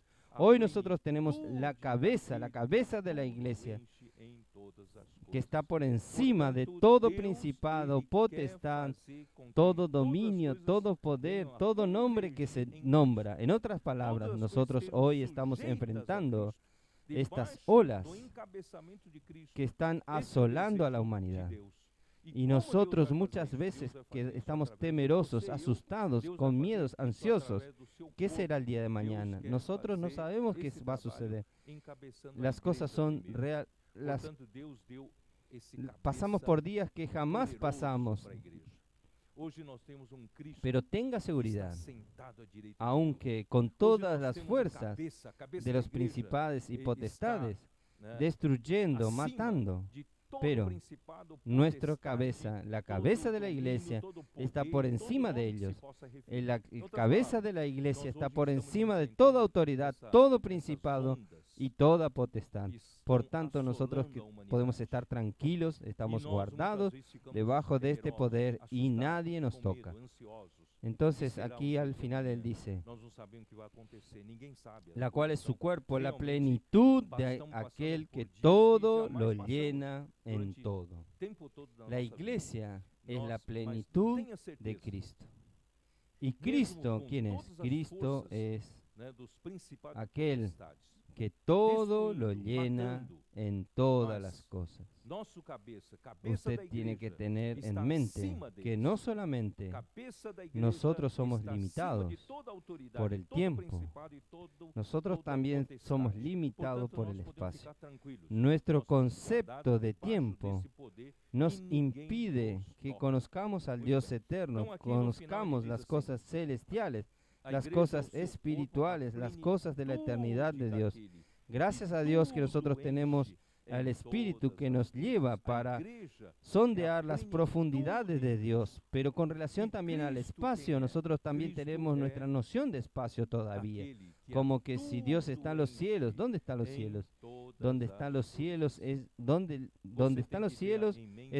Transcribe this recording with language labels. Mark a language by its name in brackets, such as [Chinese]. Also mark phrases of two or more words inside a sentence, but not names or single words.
[Spanish] Hoy nosotros tenemos la cabeza de la iglesia, que está por encima de todo principado, potestad, todo dominio, todo poder, todo nombre que se nombra. En otras palabras, nosotros hoy estamos enfrentando estas [Portuguese] debaixo [Spanish] olas [Portuguese] do encabeçamento de Cristo. [Spanish] que están [Portuguese] Esse é o [Spanish] asolando a la [Portuguese] desejo de [Spanish] humanidad. [Portuguese] Deus. E [Spanish] Y [Portuguese] como Deus [Spanish] nosotros [Portuguese] vai [Spanish] muchas [Portuguese] fazer isso? [Spanish] veces [Portuguese] Deus vai [Spanish] que [Portuguese] fazer isso [Spanish] estamos [Portuguese] através de [Spanish] temerosos, [Portuguese] você e eu. [Spanish] asustados, [Portuguese] Deus vai [Spanish] con [Portuguese] fazer [Spanish] miedos, [Portuguese] isso [Spanish] ansiosos, [Portuguese] através do seu [Spanish] ¿qué [Portuguese] corpo. [Spanish] será el día de [Portuguese] Deus [Spanish] mañana? [Portuguese] quer [Spanish] Nosotros no [Portuguese] fazer [Spanish] sabemos qué [Portuguese] esse [Spanish] va a [Portuguese] trabalho [Spanish] suceder. [Portuguese] encabeçando a [Spanish] Las cosas [Portuguese] igreja [Spanish] son [Portuguese] primeiro. [Spanish] real, [Portuguese] Portanto, Deus deu esse [Spanish] pasamos [Portuguese] cabeça [Spanish] por días que jamás [Portuguese] poderoso [Spanish] pasamos, [Portuguese] para a igreja. Hoje nós temos Cristo [Spanish] pero tenga [Portuguese] que está [Spanish] seguridad, [Portuguese] sentado à direita de Deus. [Spanish] aunque con [Portuguese] Hoje [Spanish] todas [Portuguese] nós [Spanish] las [Portuguese] temos [Spanish] fuerzas [Portuguese] cabeça [Spanish] de [Portuguese] da [Spanish] los [Portuguese] igreja [Spanish] principados y [Portuguese] está, [Spanish] potestades, [Portuguese] né, [Spanish] destruyendo, [Portuguese] acima [Spanish] matando, [Portuguese] de todo [Spanish] pero [Portuguese] principado, [Spanish] nuestra [Portuguese] potestade, [Spanish] cabeza, la [Portuguese] todo [Spanish] cabeza de la [Portuguese] domínio, [Spanish] iglesia, [Portuguese] todo [Spanish] está [Portuguese] poder, [Spanish] por [Portuguese] todo [Spanish] encima de [Portuguese] nome que se [Spanish] ellos. [Portuguese] possa referir. [Spanish] La [Portuguese] Em outras [Spanish] cabeza [Portuguese] palavras, [Spanish] de la iglesia [Portuguese] nós [Spanish] está [Portuguese] hoje [Spanish] por [Portuguese] estamos [Spanish] encima de [Portuguese] enfrentando [Spanish] toda autoridad, todo [Portuguese] essas [Spanish] principado [Portuguese] ondas [Spanish] y toda potestad. [Portuguese] que [Spanish] Por [Portuguese] estão [Spanish] tanto, nosotros [Portuguese] assolando [Spanish] que [Portuguese] a humanidade. [Spanish] podemos estar tranquilos, [Portuguese] E [Spanish] estamos [Portuguese] nós, muitas [Spanish] guardados [Portuguese] vezes, ficamos [Spanish] debajo de este [Portuguese] temerosos, [Spanish] poder y [Portuguese] assustados, [Spanish] nadie nos [Portuguese] com medo, [Spanish] toca. [Portuguese] ansiosos. [Spanish] Entonces [Portuguese] Que será [Spanish] aquí [Portuguese] o [Spanish] al [Portuguese] dia de [Spanish] final él [Portuguese] amanhã? [Spanish] dice, [Portuguese] Nós não sabemos o que vai acontecer, ninguém sabe. As [Spanish] la cual es [Portuguese] coisas [Spanish] su [Portuguese] estão [Spanish] cuerpo, la [Portuguese] realmente [Spanish] plenitud de [Portuguese] estamos passando [Spanish] aquel [Portuguese] por [Spanish] que [Portuguese] dias [Spanish] todo [Portuguese] jamais [Spanish] lo [Portuguese] passamos [Spanish] llena en [Portuguese] durante [Spanish] todo. [Portuguese] o tempo todo da [Spanish] La [Portuguese] nossa [Spanish] iglesia es [Portuguese] vida. [Spanish] la [Portuguese] Nós, mas [Spanish] plenitud [Portuguese] tenha [Spanish] de [Portuguese] certeza, [Spanish] Cristo. Y [Portuguese] mesmo [Spanish] Cristo, [Portuguese] com [Spanish] ¿quién es? [Portuguese] todas as [Spanish] Cristo [Portuguese] forças, [Spanish] es [Portuguese] né, dos principados e [Spanish] aquel [Portuguese] potestades, [Spanish] que todo lo [Portuguese] destruindo, [Spanish] llena [Portuguese] matando, [Spanish] en todas [Portuguese] mas [Spanish] las cosas. [Portuguese] nosso cabeça [Spanish] Usted [Portuguese] da [Spanish] tiene que [Portuguese] igreja, [Spanish] tener [Portuguese] está [Spanish] en mente [Portuguese] acima [Spanish] que [Portuguese] deles. [Spanish] no solamente [Portuguese] cabeça da igreja [Spanish] nosotros somos [Portuguese] está acima [Spanish] limitados [Portuguese] de toda autoridade, [Spanish] por el [Portuguese] todo [Spanish] tiempo, [Portuguese] principado y [Spanish] nosotros [Portuguese] toda [Spanish] también somos [Portuguese] potestade. [Spanish] limitados [Portuguese] Portanto, [Spanish] por [Portuguese] nós [Spanish] el [Portuguese] podemos [Spanish] espacio. [Portuguese] ficar tranquilos. [Spanish] Nuestro [Portuguese] Nós somos [Spanish] concepto [Portuguese] guardados [Spanish] de [Portuguese] debaixo [Spanish] tiempo [Portuguese] desse poder [Spanish] nos [Portuguese] e ninguém [Spanish] impide [Portuguese] nos [Spanish] que [Portuguese] toca. [Spanish] conozcamos al Muy Dios bien. eterno, [Portuguese] Então, aqui no final [Spanish] conozcamos [Portuguese] ele [Spanish] las [Portuguese] diz assim, [Spanish] cosas celestiales, [Portuguese] a [Spanish] las [Portuguese] igreja é o [Spanish] cosas [Portuguese] seu corpo, a [Spanish] espirituales, las cosas de la eternidad de Dios. [Portuguese] plenitude [Spanish] Gracias a [Portuguese] daquele [Spanish] Dios que [Portuguese] que [Spanish] nosotros [Portuguese] tudo [Spanish] tenemos [Portuguese] enche [Spanish] al [Portuguese] em [Spanish] Espíritu [Portuguese] todas [Spanish] que [Portuguese] as [Spanish] nos [Portuguese] coisas. [Spanish] lleva [Portuguese] A [Spanish] para [Portuguese] igreja [Spanish] sondear las [Portuguese] plenitude [Spanish] profundidades de [Portuguese] de [Spanish] Dios, pero con relación Y también al [Portuguese] Cristo, [Spanish] espacio, ¿quién es? nosotros también [Portuguese] Cristo [Spanish] tenemos nuestra es noción de espacio todavía. [Portuguese] aquele que [Spanish] Como que si Dios está en los cielos, ¿dónde están los [Portuguese] em [Spanish] cielos? [Portuguese] todas [Spanish] Donde [Portuguese] as [Spanish] están los [Portuguese] coisas. [Spanish] cielos es donde [Portuguese] Você [Spanish] están [Portuguese] tem [Spanish] los [Portuguese] que ter [Spanish] cielos [Portuguese] em mente